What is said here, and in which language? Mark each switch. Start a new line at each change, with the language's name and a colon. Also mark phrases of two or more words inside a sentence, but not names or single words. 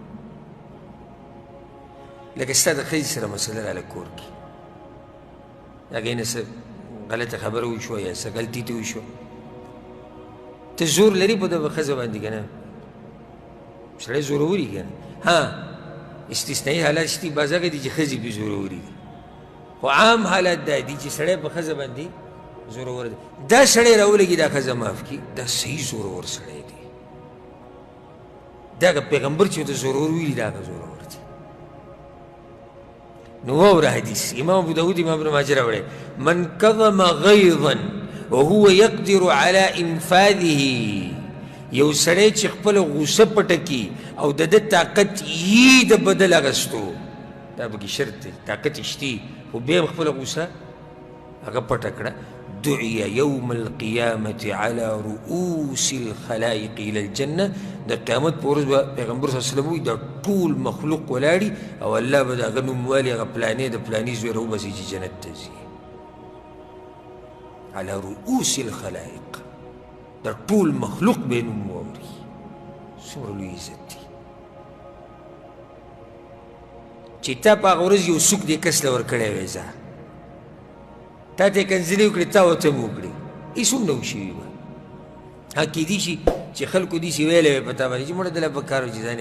Pashto: لکه ستا د ښځې سره مسله راله کور کې هغې نه څه غلطه خبره وشوه یا څه غلطي ته وشوه ته زور لري په دغه ښځه باندې که نه سړی زوروري که نه ها استثنایي حالات شتي بعض هغه دي چې ښځې پې زوروري دي خو عام حالت دا دي چې سړی په ښځه باندې زورور دی دا سړی راولګي دا ښځه معاف کړي دا صحیح زورور سړی دی دا هغه پیغمبر چې ورته زورور ویلي دا هغه زورور دی نو واوره حدیث امام ابو داود امام ابن ماجه راوړی
Arabic: من کظم غیظا وهو يقدر على
Pashto: انفاذه یو سړی چې خپله غوسه پټه کي او د ده طاقت یي د بدل اخیستو دا پکې شرط دی طاقت یې شتي خو بیا هم خپله غوسه هغه پټه کړه
Arabic: دعي يوم القيامة على رؤوس الخلائق إلى الجنة
Pashto: دا قیامت په ورځ به پیغمبر صلی الله علیه وسلم وایي دا ټول مخلوق ولاړي او الله به د هغه نوموالي هغه پلانې د پلاني زوی راوباسي چې جنت ته ځي
Arabic: على رؤوس الخلائق
Pashto: دا ټول مخلوق به نوم واوري څومره لوی عزت دی چې تا په هغه ورځ یو څوک دې کس له ورکړی وی ځه تا ته یې کنځلې وکړې تا ورته هم وکړې هېڅ هم نه و شوي به کیدای شي چې خلکو داسې ویلی وی په تا باندې چې مړه دله په کار و چې ځان یې